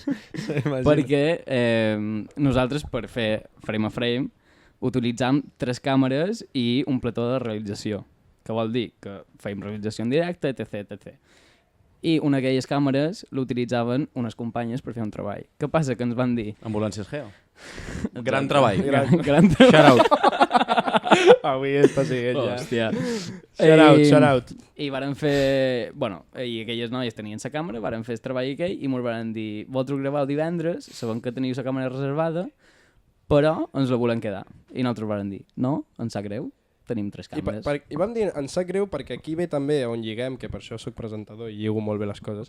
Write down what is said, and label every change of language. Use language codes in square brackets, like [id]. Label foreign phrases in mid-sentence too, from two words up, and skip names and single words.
[ca] perquè nosaltres per fer frame a frame utilitzam 3 càmeres i un plató de realització, que vol dir que fèiem realització en directe, etc. I una d'aquelles càmeres l'utilitzaven unes companyes per fer un treball. Què passa? Que ens van dir... Ambulàncies Geo. Gran treball. Gran treball. [en] Shout out. [ca] Avui està siguent ja. Hòstia. [en] Shout out. [ca] I varen fer... Bueno, i aquelles noies tenien sa càmera, varen fer el treball aquell i mos varen dir vosaltres graveu divendres, sabem que teniu la càmera reservada, però ens la volem quedar. I nosaltres varen dir, no, ens sap greu, tenim 3 càmeres. I vam dir, ens sap greu perquè aquí ve també on lliguem, que per això sóc presentador i lligo molt bé les coses.